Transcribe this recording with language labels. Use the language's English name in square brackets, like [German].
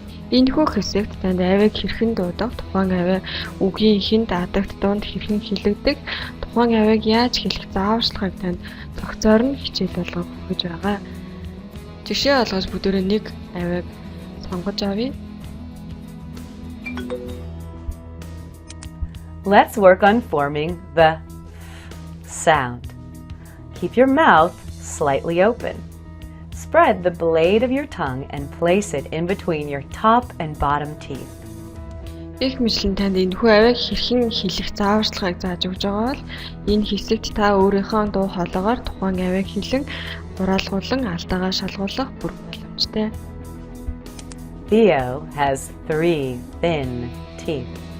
[Mongolian] Энэхүү хэсэгт танд авиг хэрхэн дуудах, тухайн авиг үгийн эхэнд адагт дунд хэрхэн хэлэгдэх, тухайн авиг яаж хэлэх зааварчилгааг танд зохицоор нь хичээл болгох гэж байгаа. Жишээ олгож бүгдээрээ нэг авиг сонгож авъя. [English] Let's work on forming the sound. Keep your mouth slightly open. Spread the blade of your tongue and place it in between your top and bottom teeth. [Mongolian] Их мэдлэн танд энэхүү авиг хэрхэн хэлэх зааварчилгааг зааж өгж байгаа бол энэ хэсэгт та өөрийнхөө дуу хоолойгоор тухайн авиг хэлэн хураалгуулан алдаагаа шалгуулах бүр боломжтой. [English] Theo has 3 thin teeth.